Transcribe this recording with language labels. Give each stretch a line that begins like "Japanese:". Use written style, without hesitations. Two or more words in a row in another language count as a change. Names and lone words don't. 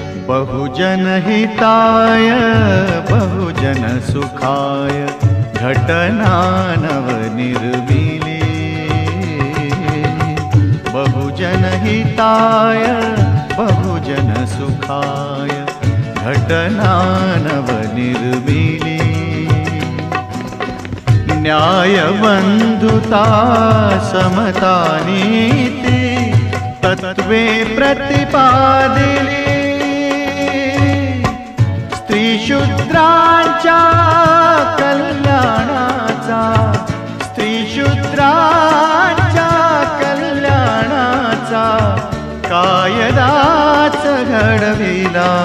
Pali: बहुजन हिताय बहुजन सुखाय
Marathi: घटना नवनिर्मिली।
Pali: बहुजन हिताय बहुजन सुखाय
Marathi: घटना नवनिर्मिली। न्याय बंधुता समता नीति तत्वे प्रतिपादिली। स्त्री शूद्रांच्या कल्याणाचा स्त्री शूद्रांच्या कल्याणाचा कायदाच घडविला।